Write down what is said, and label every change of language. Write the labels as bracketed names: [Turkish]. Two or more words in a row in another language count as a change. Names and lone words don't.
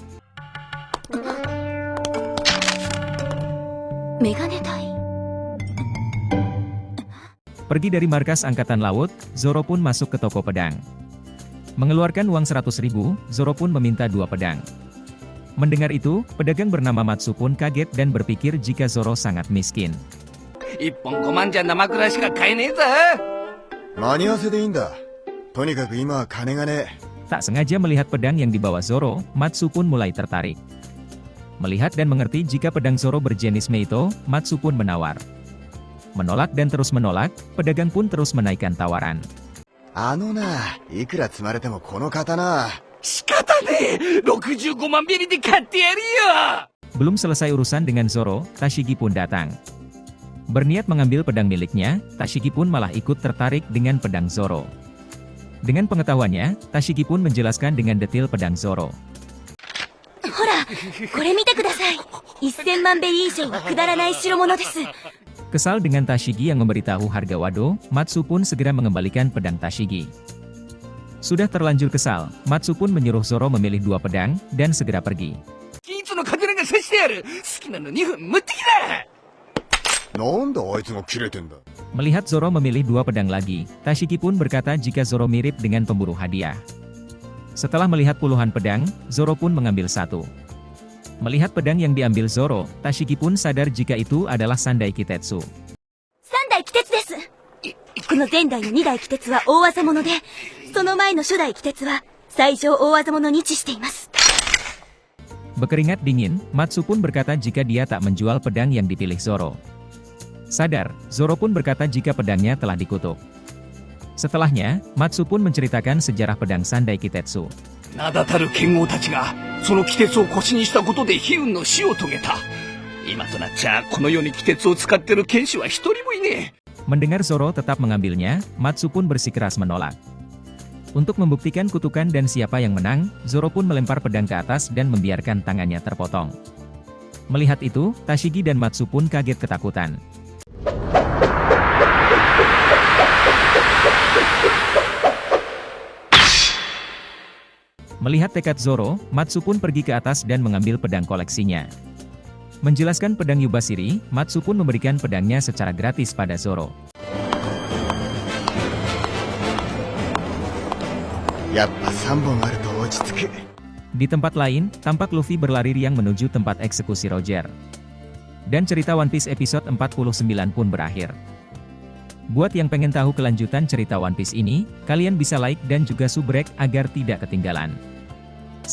[Indonesian] Pergi dari markas Angkatan Laut, Zoro pun masuk ke toko pedang. Mengeluarkan uang 100.000, Zoro pun meminta 2 pedang. Mendengar itu, pedagang bernama Matsu pun kaget dan berpikir jika Zoro sangat miskin. [Japanese] 1 本5万じゃ生蔵しか買えねえぞ。間に合わせでいいんだ。とにかく今は金がねえ。 [Indonesian] Tak sengaja melihat pedang yang dibawa Zoro, Matsu pun mulai tertarik. Melihat dan mengerti jika pedang Zoro berjenis Meito, Matsu pun menawar. Menolak dan terus menolak, pedagang pun terus menaikkan tawaran. [Japanese] いくら積まれてもこの刀。仕方ねえ。65万ベリで買ってやるよ。 [Indonesian] Belum selesai urusan dengan Zoro, Tashigi pun datang. Berniat mengambil pedang miliknya, Tashigi pun malah ikut tertarik dengan pedang Zoro. Dengan pengetahuannya, Tashigi pun menjelaskan dengan detail pedang Zoro. [Japanese] Hora, これ見てください。1000万ベリー以上はくだらない代物です。 [Indonesian] Kesal dengan Tashigi yang memberitahu harga Wado, Matsu pun segera mengembalikan pedang Tashigi. Sudah terlanjur kesal, Matsu pun menyuruh Zoro memilih 2 pedang, dan segera pergi. Melihat Zoro memilih 2 pedang lagi, Tashigi pun berkata jika Zoro mirip dengan pemburu hadiah. Setelah melihat puluhan pedang, Zoro pun mengambil 1. Melihat pedang yang diambil Zoro, Tashigi pun sadar jika itu adalah Sandai Kitetsu. [Japanese] Sandai Kitetsu desu. この前代の2代鬼鉄は大技物で、その前の初代鬼鉄は最上大技物に位置しています。 [Indonesian] Berkeringat dingin, Matsu pun berkata jika dia tak menjual pedang yang dipilih Zoro. Sadar, Zoro pun berkata jika pedangnya telah dikutuk. Setelahnya, Matsu pun menceritakan sejarah pedang Sandai Kitetsu. [Japanese] 名だたる剣豪たちがその鬼鉄を腰にしたことで悲運の死を遂げた。今となっちゃこの世に鬼鉄を使ってる剣士は一人もいねえ。 [Indonesian] Mendengar Zoro tetap mengambilnya, Matsu pun bersikeras menolak. Untuk membuktikan kutukan dan siapa yang menang, Zoro pun melempar pedang ke atas dan membiarkan tangannya terpotong. Melihat itu, Tashigi dan Matsu pun kaget ketakutan. Melihat tekad Zoro, Matsu pun pergi ke atas dan mengambil pedang koleksinya. Menjelaskan pedang Yubashiri, Matsu pun memberikan pedangnya secara gratis pada Zoro. [Japanese] やっぱ3本あると落ち着く。 [Indonesian] Di tempat lain, tampak Luffy berlari riang menuju tempat eksekusi Roger. Dan cerita One Piece episode 49 pun berakhir. Buat yang pengen tahu kelanjutan cerita One Piece ini, kalian bisa like dan juga subrek agar tidak ketinggalan.